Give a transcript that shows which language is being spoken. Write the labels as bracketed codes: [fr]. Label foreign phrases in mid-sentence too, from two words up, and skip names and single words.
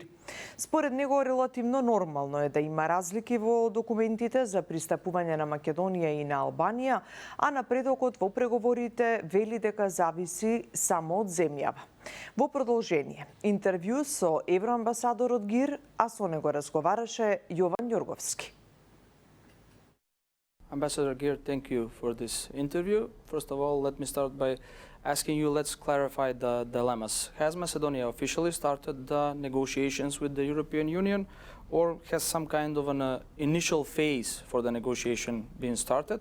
[mk] Според него релативно нормално е да има разлики во документите за пристапување на Македонија и на Албанија, а напредокот во преговорите вели дека зависи само од земјава. Во продолжение, интервју со евроамбасадорот Гир, а со него разговараше Јован Ѓорговски. [en] Ambassador Geer, thank you for this interview. First of all, let me start by asking you, let's clarify the dilemmas. Has Macedonia officially started the negotiations with the European Union, or has some kind of an initial phase for the negotiation been started?